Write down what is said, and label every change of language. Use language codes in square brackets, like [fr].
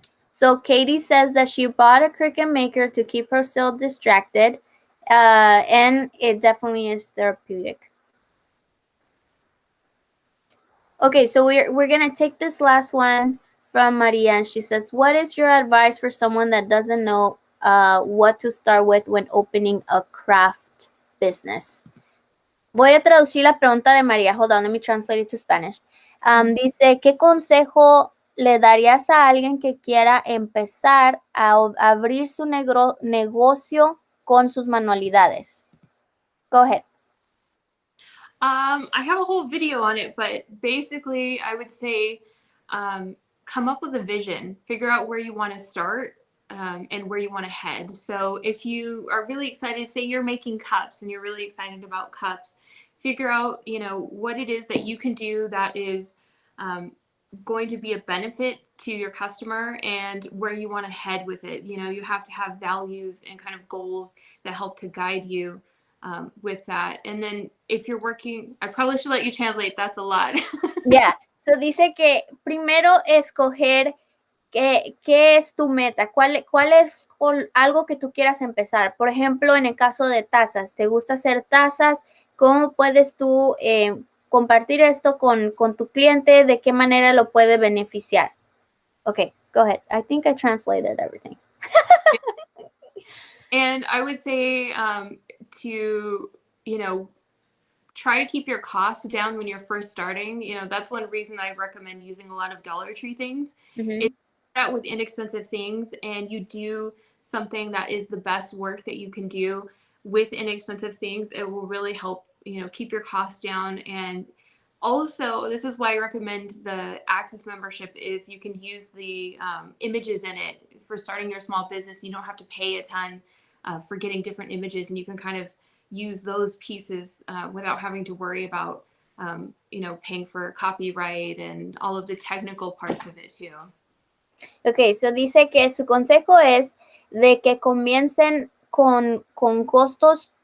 [en] So Katie says that she bought a Cricut maker to keep herself distracted, and it definitely is therapeutic. Okay, so we're gonna take this last one from Maria, and she says, "What is your advice for someone that doesn't know what to start with when opening a craft business?" [es] Voy a traducir la pregunta de María. [en] Hold on, let me translate it to Spanish. [es] Dice, ¿qué consejo le darías a alguien que quiera empezar a abrir su negocio con sus manualidades? [en] Go ahead. I have a whole video on it, but basically I would say come up with a vision, figure out where you want to start and where you want to head. So if you are really excited, say you're making cups and you're really excited about cups, figure out, what it is that you can do that is going to be a benefit to your customer and where you want to head with it. You have to have values and kind of goals that help to guide you with that. And then if you're working, I probably should let you translate. That's a lot. Yeah. [es] So dice que primero escoger qué es tu meta, cuál es algo que tú quieras empezar. Por ejemplo, en el caso de tazas, ¿te gusta hacer tazas? ¿Cómo puedes tú compartir esto con tu cliente? ¿De qué manera lo puede beneficiar? [en] Okay, go ahead. I think I translated everything. And I would say to, try to keep your costs down when you're first starting. That's one reason I recommend using a lot of Dollar Tree things. If you start out with inexpensive things and you do something that is the best work that you can do with inexpensive things, it will really help, keep your costs down. And also, this is why I recommend the Access membership is you can use the images in it for starting your small business. You don't have to pay a ton for getting different images, and you can kind of use those pieces without having to worry about, paying for copyright and all of the technical parts of it too. Okay, so [es] dice que su consejo es de que comiencen con costos